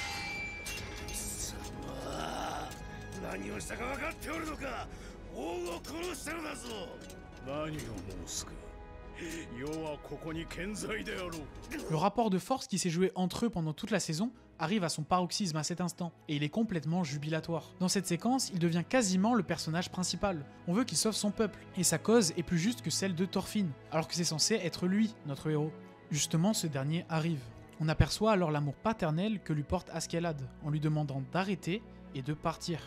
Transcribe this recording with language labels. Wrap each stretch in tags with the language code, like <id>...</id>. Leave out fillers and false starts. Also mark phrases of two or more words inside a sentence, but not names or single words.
<ja>何をしたか分かっておるのか。王を殺したのだぞ。何を申すか。世はここに健在であろう。</ja> <fr>Le rapport de force qui s'est joué entre eux pendant toute la saison arrive à son paroxysme à cet instant, et il est complètement jubilatoire. Dans cette séquence, il devient quasiment le personnage principal. On veut qu'il sauve son peuple, et sa cause est plus juste que celle de Thorfinn, alors que c'est censé être lui, notre héros. Justement, ce dernier arrive. On aperçoit alors l'amour paternel que lui porte Askeladd, en lui demandant d'arrêter et de partir.</fr>